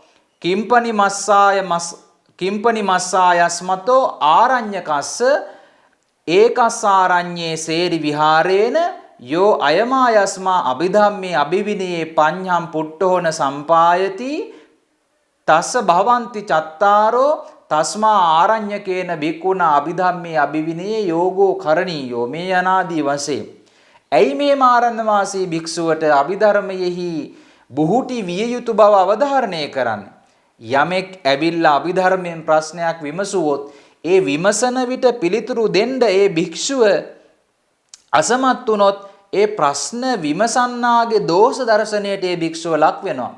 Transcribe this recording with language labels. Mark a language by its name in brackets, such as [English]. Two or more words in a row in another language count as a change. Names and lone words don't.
[Pali] කිම්පනි මස්සායස්මතෝ ආරඤ්‍යකස්ස ඒකස්සාරඤ්ඤේ සේරි විහාරේන යෝ අයමායස්මා අභිධම්මේ අභිවිනයේ පඤ්ඤම් පුට්ඨෝන සම්පායති තස්ස භවಂತಿ චත්තාරෝ තස්මා ආරඤ්‍යකේන භික්ඛුනා අභිධම්මේ අභිවිනයේ යෝගෝ කරණීයෝ [Sinhala] මේ අනාදී වශයෙන්. ඇයි මේ මාරණ වාසී භික්ෂුවට අභිධර්මයෙහි බුහුටි විය යුතු බව අවධාරණය කරන්නේ? යමෙක් ඇවිල්ලා අභිධර්මයෙන් ප්‍රශ්නයක් විමසුවොත් ඒ විමසන විට පිළිතුරු දෙන්න ඒ භික්ෂුව අසමත් වුනොත් ඒ ප්‍රශ්න විමසන්නාගේ දෝෂ දර්ශනයට ඒ භික්ෂුව ලක් වෙනවා.